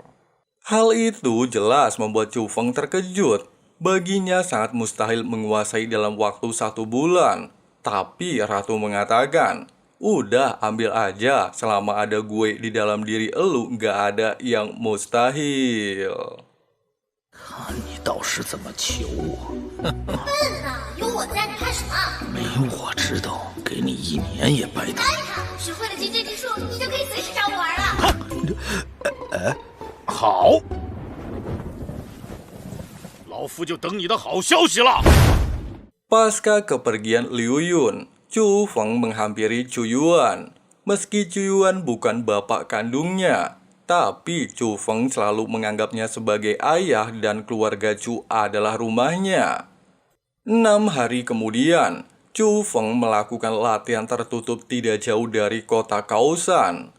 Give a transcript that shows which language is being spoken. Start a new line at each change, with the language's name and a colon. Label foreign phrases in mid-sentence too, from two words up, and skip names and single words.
Indonesian: Hal itu jelas membuat Chu Feng terkejut. Baginya sangat mustahil menguasai dalam waktu 1 bulan. Tapi Ratu mengatakan, udah ambil aja, selama ada gue di dalam diri elu gak ada yang mustahil.
Chinese: 看你倒是怎么求我！笨呐！有我在，你怕什么？没我知道，给你1年也白搭。看看，学会了结界之术，你就可以随时找我玩了。好，老夫就等你的好消息了。
Indonesian: Pasca kepergian Liu Yun, Chu Feng menghampiri Chu Yuan. Meski Chu Yuan bukan bapak kandungnya, tapi Chu Feng selalu menganggapnya sebagai ayah dan keluarga Chu adalah rumahnya. 6 hari kemudian, Chu Feng melakukan latihan tertutup tidak jauh dari kota Kaosan.